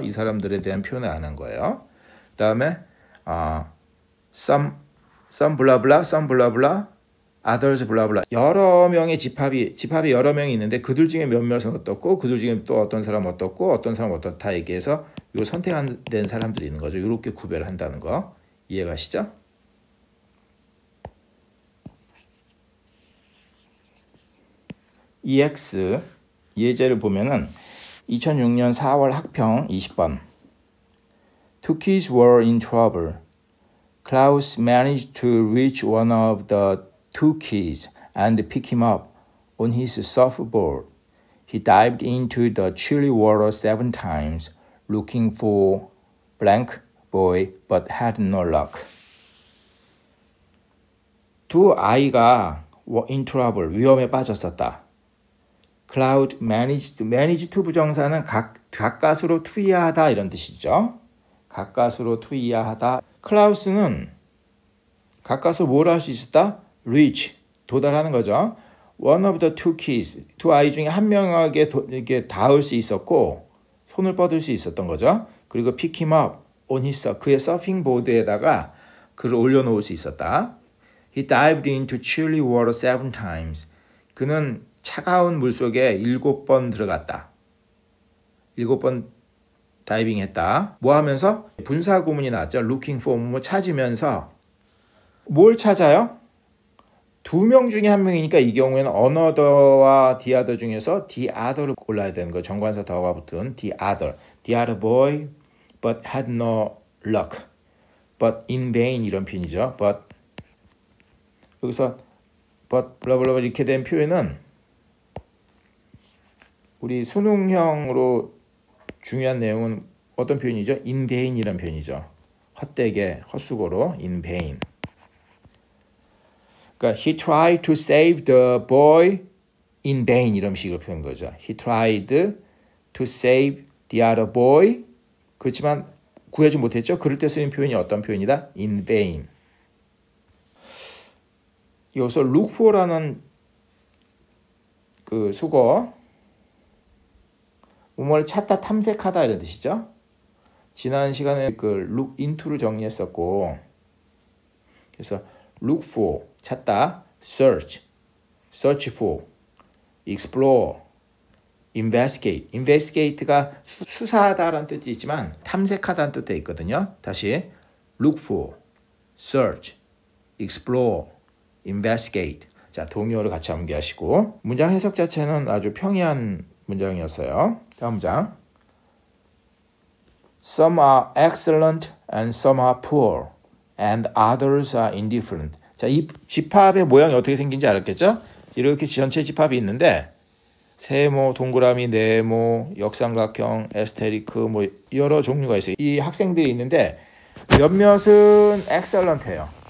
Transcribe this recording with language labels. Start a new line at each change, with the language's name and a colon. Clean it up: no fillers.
Korean: 이 사람들에 대한 표현을 안 한 거예요. 그다음에 some 블라블라, some 블라블라, others 블라블라 여러 명의 집합이 여러 명이 있는데 그들 중에 몇몇은 어떻고 그들 중에 또 어떤 사람 어떻고 어떤 사람 어떻다 얘기해서 요 선택 안 된 사람들이 있는 거죠. 이렇게 구별을 한다는 거 이해가시죠? EX 예제를 보면은 2006년 4월 학평 20번.
English: Two kids were in trouble. Klaus managed to reach one of the two kids and pick him up on his surfboard. He dived into the chilly water 7 times, looking for blank boy, but had no luck.
Korean: 두 아이가
English: in trouble,
Korean: 위험에 빠졌었다. Cloud manage to 부정사는 가까스로 투이하다 이런 뜻이죠. 가까스로 투이하다. 클라우스는 가까스로 뭘 할 수 있었다? reach, 도달하는 거죠.
English: One of the two kids,
Korean: 두 아이 중에 한 명에게 이렇게 닿을 수 있었고 손을 뻗을 수 있었던 거죠. 그리고
English: pick him up on his,
Korean: 그의 서핑 보드에다가 그를 올려놓을 수 있었다.
English: He dived into chilly water 7 times.
Korean: 그는 차가운 물속에 7번 들어갔다. 7번 다이빙했다. 뭐 하면서? 분사 구문이 나왔죠.
English: looking for
Korean: 뭐 찾으면서 뭘 찾아요? 두 명 중에 한 명이니까 이 경우에는 another와 the other 중에서 the other를 골라야 되는 거예요. 정관사 더가 붙은
English: the other boy but had no luck. but in vain
Korean: 이런 표현이죠. but 여기서 but 블라블라 이렇게 된 표현은 우리 수능형으로 중요한 내용은 어떤 표현이죠? in vain이라는 표현이죠. 헛되게, 헛수고로 in vain. 그러니까
English: he tried to save the boy in vain
Korean: 이런 식으로 표현한 거죠.
English: He tried to save the other boy.
Korean: 그렇지만 구해주지 못했죠. 그럴 때 쓰는 표현이 어떤 표현이다?
English: in vain.
Korean: 여기서 look for라는 그 수거 뭐뭐를 찾다 탐색하다 이런 뜻이죠. 지난 시간에 그 look into를 정리했었고 그래서 look for 찾다, search for, explore, investigate. investigate가 수사하다라는 뜻이 있지만 탐색하다는 뜻도 있거든요. 다시 look for, search, explore, investigate. 자, 동의어를 같이 암기하시고 문장 해석 자체는 아주 평이한 문장이었어요. 다음 문장.
English: Some are excellent and some are poor and others are indifferent.
Korean: 자, 이 집합의 모양이 어떻게 생긴지 알았겠죠? 이렇게 전체 집합이 있는데 세모, 동그라미, 네모, 역삼각형, 에스테리크 뭐 여러 종류가 있어요. 이 학생들이 있는데 몇몇은 excellent해요.